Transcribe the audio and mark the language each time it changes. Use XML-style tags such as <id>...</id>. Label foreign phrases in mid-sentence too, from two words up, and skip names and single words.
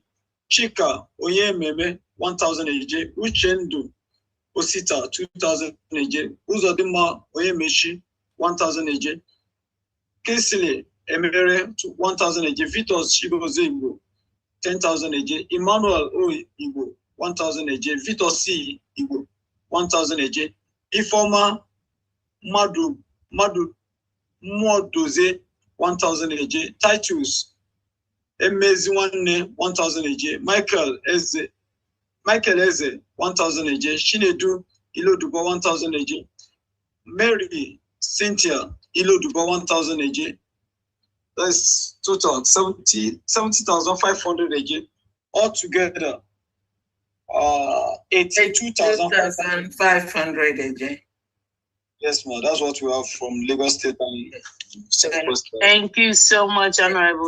<en>Chika Oyememe, 1,000 AJ. Uchendu Osita, 2,000 AJ. Uzodima Oyemeshi, 1,000 AJ. Kesile Emere, 1,000 AJ. Vitos Shiboze Igbo, 10,000 AJ. Emmanuel O Igbo, 1,000 AJ. Vitos C Igbo, 1,000 AJ. Ifoma Modoze, 1,000 AJ. Titus Emeziwane, 1,000 AJ. Michael Eze, 1,000 AJ. Shinedu Ilodubo, 1,000 AJ. Mary Cynthia Ilodubo, 1,000 AJ. That's total 70,500 AJ. Altogether, 82,500 AJ. Yes, ma'am. That's what we have from Lagos State. Thank you so much, Honorable.</en>